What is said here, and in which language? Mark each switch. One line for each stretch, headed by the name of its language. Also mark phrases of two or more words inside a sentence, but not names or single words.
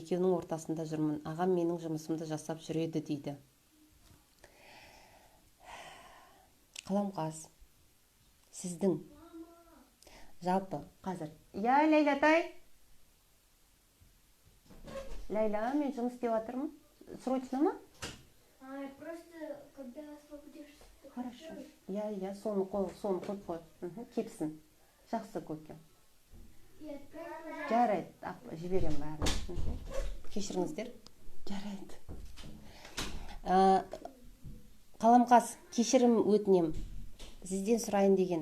Kazakh: Екеуінің ортасында жүрмін. Ағам менің жұмысымды жасап жүреді дейді. Қаламқас, сіздің жалпы қазір. Я, Ләйлатай. Ләйла, мен жұмыс істеп жатырмын. Срочно ма?
Russian: Просто когда освободишься.
Kazakh: Хорошо. Я соны қойып қой. Кепсін. Жақсы көке. Жарайды. Жіберем бәрін. Кешіріңіздер. Жарайды. Қаламқас, кешірім өтінем. Сізден сұрайын деген.